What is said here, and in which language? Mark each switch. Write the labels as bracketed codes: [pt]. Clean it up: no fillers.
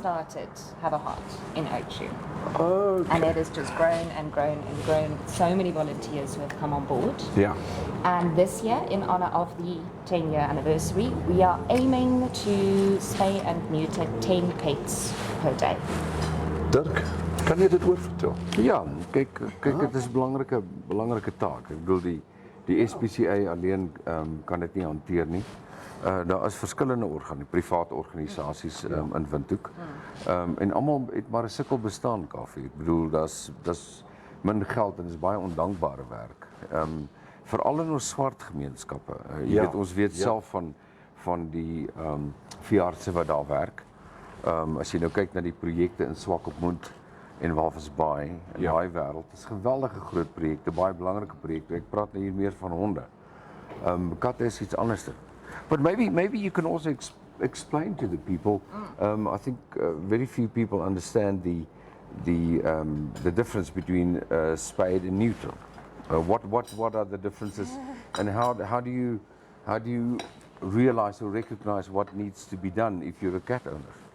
[en] started Have a Heart in Ochu. Okay. And it has just grown and grown and grown. So many volunteers who have come on board. Yeah. And this year, in honor of the 10-year anniversary, we are aiming to spay and neuter 10 pets per day. [af] Dirk, kan jy dit oorvertel? Ja, kyk, dit is 'n belangrike taak. Ek bedoel die SPCA alleen kan dit nie hanteer nie. Daar is verskillende private organisasies in Windhoek. En almal het maar 'n sukkel bestaan, Kaufeee. Ek bedoel daar's min geld en dis baie ondankbare werk. Veral in ons swart gemeenskappe. Jy Ja, weet ons weet ja. self van die veeartse wat daar werk. As jy nou kyk na die projekte in Swakopmund en Walvisbaai in Ja. daai wêreld, is geweldige groot projekte, baie belangrike projekte. Ek praat nou hier meer van honde. Katte is iets anders. [en] But maybe you can also explain to the people. I think very few people understand the difference between spayed and neuter. What are the differences, and how do you realize or recognize what needs to be done if you're a cat owner?